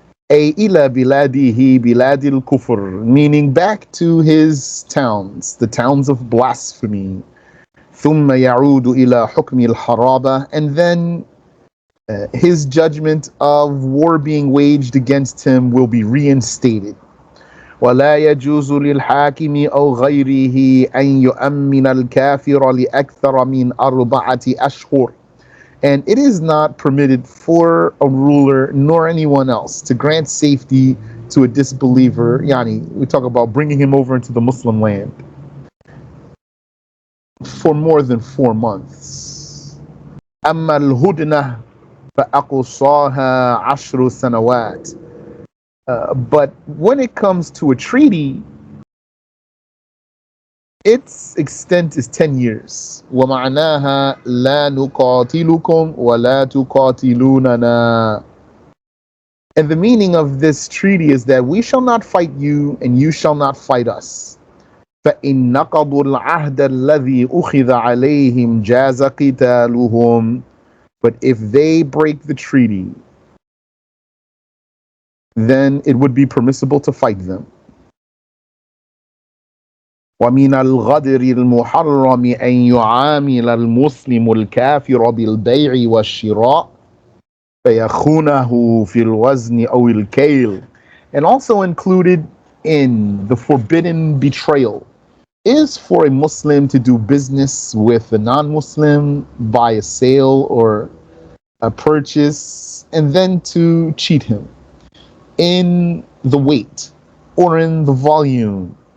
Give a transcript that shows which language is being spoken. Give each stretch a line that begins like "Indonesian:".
Arabic: أي إلى بلاده بلاد الكفر,
English: meaning back to his towns, the towns of blasphemy.
Arabic: ثم يعود إلى حكم الحرابة,
English: and then his judgment of war being waged against him will be reinstated.
Arabic: ولا يجوز للحاكم أو غيره أن يؤمن الكافر لأكثر من 4 أشهر.
English: And it is not permitted for a ruler nor anyone else to grant safety to a disbeliever. Yani, we talk about bringing him over into the Muslim land for more than 4 months.
Arabic: أما الهدنة فأقصاها 10 سنوات.
English: But when it comes to a treaty, its extent is 10 years.
Arabic: ومعناها لا نقاتلكم ولا تقاتلوننا.
English: And the meaning of this treaty is that we shall not fight you and you shall not fight us.
Arabic: فإن نقضوا العهد الذي أخذ عليهم جاز قتالهم.
English: But if they break the treaty, then it would be permissible to fight them.
Arabic: ومن الغدر المحرم أن يعامل المسلم الكافر بالبيع والشراء فيخونه في الوزن أو الكيل.
English: And also included in the forbidden betrayal is for a Muslim to do business with a non-Muslim by a sale or a purchase, and then to cheat him in the weight or in the volume.